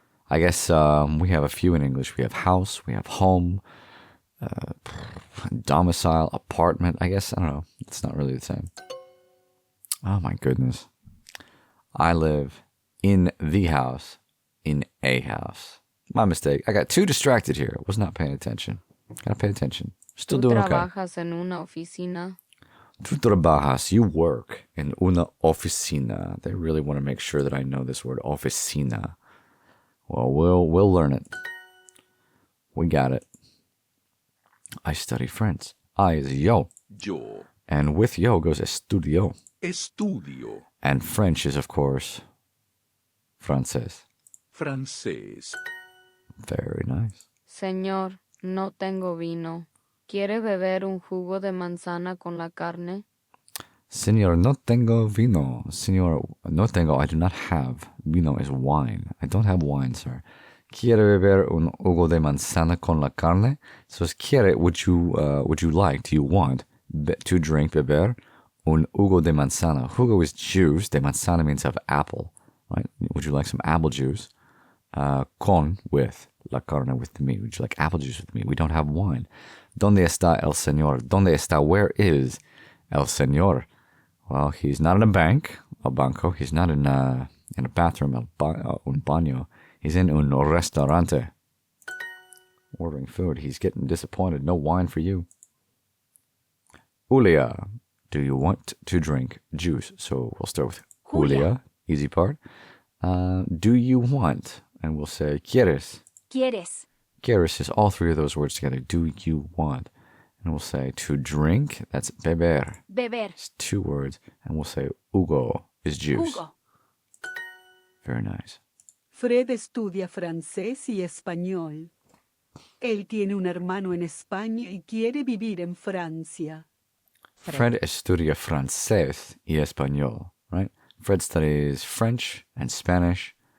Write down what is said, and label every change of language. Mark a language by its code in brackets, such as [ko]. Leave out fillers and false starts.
[en] I guess we have a few in English. We have house, we have home, domicile, apartment. I guess, I don't know. It's not really the same. Oh my goodness. I live in the house, in a house. My mistake. I got too distracted here. I was not paying attention. Gotta pay attention. Still [es] ¿Tú [en] doing okay. [es] trabajas en una oficina? Tú trabajas, [en] you work in [es] una oficina. [en] They really want to make sure that I know this word, oficina. Well, we'll learn it. We got it. I study French. I is yo. [es] Yo [en] And with yo goes estudio. [es] estudio [en] And French is, of course, francés. [es] francés. [en] Very nice. [es] Señor, no tengo vino. ¿Quiere beber un jugo de manzana con la carne? Señor, no tengo vino. Señor, no tengo. [en] I do not have. Vino is wine. I don't have wine, sir. [es] ¿Quiere beber un jugo de manzana con la carne? [en] So it's quiere, would you like, do you want to drink, beber, [es] un jugo de manzana. [en] Jugo is juice. [es] De manzana [en] means of apple, right? Would you like some apple juice? Con, with, la carne, with the meat. Would you like apple juice with me? We don't have wine. [es] ¿Dónde está el señor? ¿Dónde está? [en] Where is el señor? Well, he's not in a bank, a banco. He's not in a bathroom, un baño. He's in un restaurante. Ordering food. He's getting disappointed. No wine for you. Julia, do you want to drink juice? So we'll start with Julia, easy part. Do you want? And we'll say, ¿quieres? [es] ¿Quieres? [en] Quieres is all three of those words together. Do you want? And we'll say to drink, that's beber. [es] Beber. [en] It's two words. And we'll say jugo is juice. [es] Jugo. [en] Very nice. [es] Fred estudia francés y español. Él tiene un hermano en España y quiere vivir en Francia. Fred estudia francés y español, right? [en] Fred studies French and Spanish.